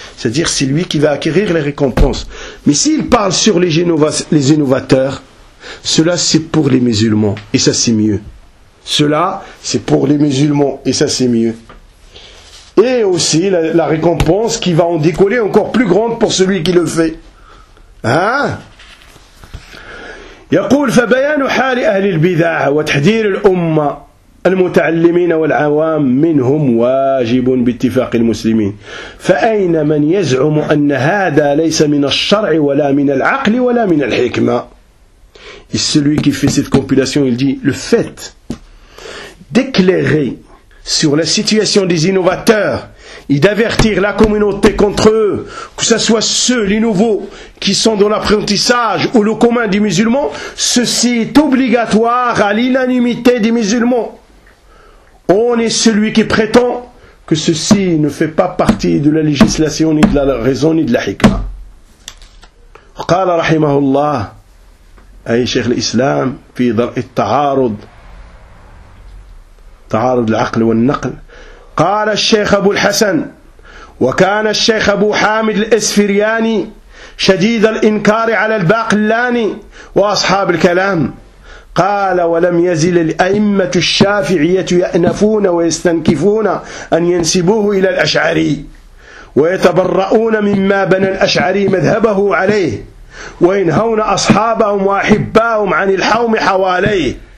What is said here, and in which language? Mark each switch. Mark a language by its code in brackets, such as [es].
[fr] C'est-à-dire, c'est lui qui va acquérir les récompenses. Mais s'il parle sur les innovateurs, cela c'est pour les musulmans, et ça c'est mieux. Cela c'est pour les musulmans, et ça c'est mieux. Et aussi, la récompense qui va en décoller encore plus grande pour celui qui le fait. [ar] يقول فبيان حال أهل البدع وتحذير الأمة المتعلمين والعوام منهم واجب باتفاق المسلمين، فأين من يزعم أن هذا ليس من الشرع ولا من العقل ولا من الحكمة؟ [fr] Et celui qui fait cette compilation, il dit, le fait d'éclairer sur la situation des innovateurs et d'avertir la communauté contre eux, que ce soit ceux, les nouveaux, qui sont dans l'apprentissage ou le commun des musulmans, ceci est obligatoire à l'unanimité des musulmans. On est celui qui prétend que ceci ne fait pas partie de la législation, ni de la raison, ni de la hikma. [ar] قال رحمه الله أي شيخ الإسلام في درء التعارض تعارض العقل والنقل قال الشيخ أبو الحسن وكان الشيخ أبو حامد الإسفرياني شديد الإنكار على الباقلاني وأصحاب الكلام قال ولم يزل الأئمة الشافعية يأنفون ويستنكفون أن ينسبوه إلى الأشعري ويتبرؤون مما بنى الأشعري مذهبه عليه وينهون أصحابهم وأحباهم عن الحوم حواليه